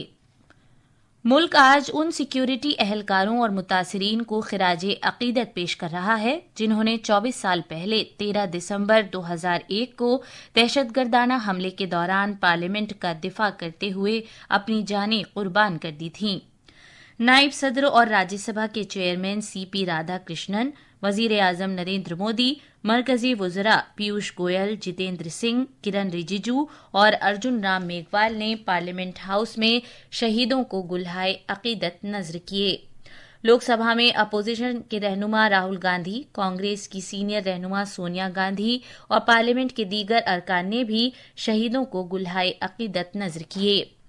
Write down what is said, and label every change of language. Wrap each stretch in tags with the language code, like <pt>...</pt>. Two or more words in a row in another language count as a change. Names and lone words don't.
<ur>ملک آج ان سیکیورٹی اہلکاروں اور متاثرین کو خراج عقیدت پیش کر رہا ہے جنہوں نے 24 سال پہلے 13 دسمبر 2001 کو دہشت گردانہ حملے کے دوران پارلیمنٹ کا دفاع کرتے ہوئے اپنی جانیں قربان کر دی تھیں۔ نائب صدر اور راجیہ سبھا کے چیئرمین سی پی رادھا کرشنن، وزیر اعظم نریندر مودی، مرکزی وزراء پیوش گوئل، جتیندر سنگھ، کرن رجیجو اور ارجن رام میگھوال نے پارلیمنٹ ہاؤس میں شہیدوں کو گلہائے عقیدت نذر کیے۔ لوک سبھا میں اپوزیشن کے رہنما راہل گاندھی، کانگریس کی سینئر رہنما سونیا گاندھی اور پارلیمنٹ کے دیگر ارکان نے بھی شہیدوں کو گلہائے عقیدت نذر کیے۔</ur>